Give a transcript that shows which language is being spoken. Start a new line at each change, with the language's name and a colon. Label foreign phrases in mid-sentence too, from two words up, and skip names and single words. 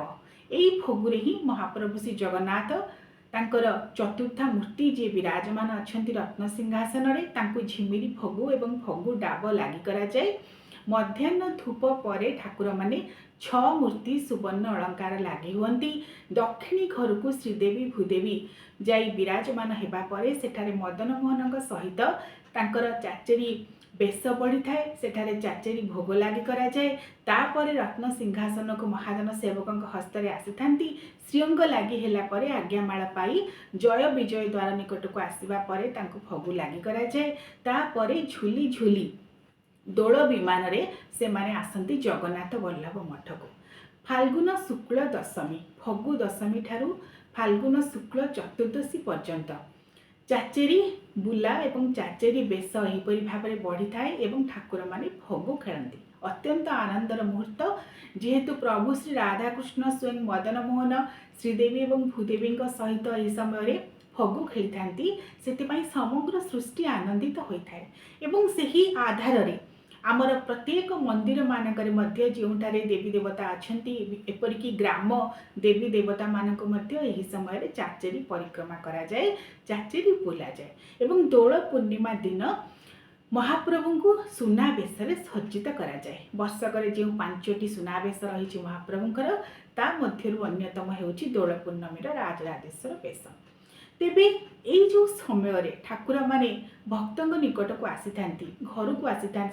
Odia: ଯହି ଫଗୁରେ ହି ମହାପ୍ରଭୁ ଶ୍ରୀ ଜଗନ୍ନାଥ ତାଙ୍କର ଚତୁର୍ଥା ମୂର୍ତ୍ତି ଯେ ବିରାଜମାନ ଅଛନ୍ତି ରତ୍ନ ସିଂହାସନ ରେ ତାଙ୍କୁ ଝିମିରି ଫଗୁ ଏବଂ ଫଗୁ ଡାବ ଲାଗି କରା ଯାଏ। ମଧ୍ୟାହ୍ନ ଧୂପ ପରେ ଠାକୁର ମାନେ 6 ମୂର୍ତ୍ତି ସୁବର୍ଣ୍ଣ ଅଳଙ୍କାର ଲାଗି ହୁଅନ୍ତି। ଦକ୍ଷିଣୀ ଘର କୁ ଶ୍ରୀଦେବୀ ଭୂଦେବୀ ଯାଇ ବିରାଜମାନ ହେବା ପରେ ସେଠାରେ ମଦନ ମୋହନ ସହିତ ତାଙ୍କର ଚାଚେରୀ ବେଶ ପଡ଼ି ଥାଏ, ସେଠାରେ ଚାଚେରୀ ଭୋଗ ଲାଗି କରା ଯାଏ। ତାପରେ ରତ୍ନ ସିଂହାସନ କୁ ମହାଜନ ସେବକ ହସ୍ତରେ ଆସି ଥାନ୍ତି। ଶ୍ରୀଅଙ୍ଗ ଲାଗି ହେଲା ପରେ ଆଜ୍ଞାମାଳ ପାଇ ଜୟ ବିଜୟ ଦ୍ୱାର ନିକଟ କୁ ଆସିବା ପରେ ତାଙ୍କୁ ଫଗୁ ଲାଗି କରା ଯାଏ। ତାପରେ ଝୁଲି ଝୁଲି ଦୋଳ ବିମାନ ରେ ସେ ମାନେ ଆସନ୍ତି ଜଗନ୍ନାଥ ବଲ୍ଲଭ ମଠ କୁ। ଫାଲ୍ଗୁନ ଶୁକ୍ଳ ଦଶମୀ ଫଗୁ ଦଶମୀ ଠାରୁ ଫାଲ୍ଗୁନ ଶୁକ୍ଳ ଚତୁର୍ଦ୍ଦଶୀ ପର୍ଯ୍ୟନ୍ତ ଚାଚେରୀ ବୁଲା ଏବଂ ଚାଚେରୀ ବେଶ ଏହିପରି ଭାବ ରେ ବଢ଼ି ଥାଏ ଏବଂ ଠାକୁର ମାନେ ଫଗୁ ଖେଳନ୍ତି। ଅତ୍ୟନ୍ତ ଆନନ୍ଦର ମୁହୂର୍ତ୍ତ, ଯେହେତୁ ପ୍ରଭୁ ଶ୍ରୀ ରାଧାକୃଷ୍ଣ ସ୍ୱୟଂ ମଦନ ମୋହନ ଶ୍ରୀଦେବୀ ଏବଂ ଭୂଦେବୀ ସହିତ ଏହି ସମୟ ଫଗୁ ଖେଳି ଥାନ୍ତି, ସେଥିପାଇଁ ସମଗ୍ର ସୃଷ୍ଟି ଆନନ୍ଦିତ
Hindi: होता है।
Odia: ଏବଂ ସେହି ଆଧାର ରେ ଆମର ପ୍ରତ୍ୟେକ ମନ୍ଦିର ମାନଙ୍କରେ ମଧ୍ୟ ଯୋଉଠାରେ ଦେବୀ ଦେବତା ଅଛନ୍ତି ଏପରିକି ଗ୍ରାମ ଦେବୀ ଦେବତା ମାନଙ୍କ ମଧ୍ୟ ଏହି ସମୟ ରେ ଚାଚେରୀ ପରିକ୍ରମା କରା ଯାଏ, ଚାଚେରୀ ବୁଲା ଯାଏ ଏବଂ ଦୋଳ ପୂର୍ଣ୍ଣିମା ଦିନ ମହାପ୍ରଭୁ କୁ ସୁନାବେଶ ସଜ୍ଜିତ କରା ଯାଏ। ବର୍ଷକର ଯୋ 5ଟି ସୁନାବେଶ ରହି ମହାପ୍ରଭୁଙ୍କର ତା ମଧ୍ୟରୁ ଅନ୍ୟତମ ହେଉଛି ଦୋଳ ପୂର୍ଣ୍ଣମୀର ରାଜରାଜେଶ୍ୱର ବେଶ। ତେବେ ଏହି ଯୋ ସମୟ ରେ ଠାକୁର ମାନେ ଭକ୍ତଙ୍କ ନିକଟ କୁ ଆସି ଥାନ୍ତି, ଘର କୁ ଆସି ଥାନ୍ତି।